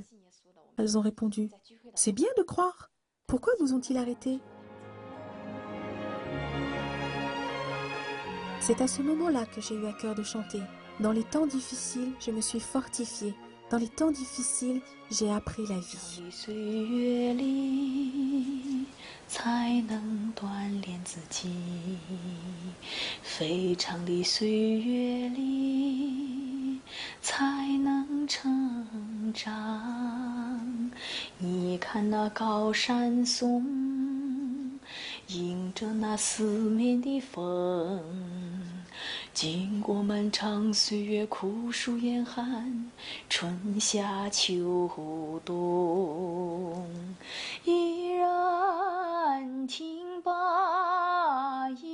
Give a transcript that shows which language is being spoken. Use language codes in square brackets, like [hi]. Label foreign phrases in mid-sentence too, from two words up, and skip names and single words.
[fr] » Elles ont répondu « C'est bien de croire. Pourquoi vous ont-ils arrêté ?» C'est à ce moment-là que j'ai eu à cœur de chanter. Dans les temps difficiles, je me suis fortifiée. Dans les temps difficiles, j'ai appris la vie. [zh] 才能锻炼自己，非常的岁月里才能成长。你看那高山松，迎着那四面的风，经过漫长岁月，酷暑严寒，春夏秋冬，依然挺拔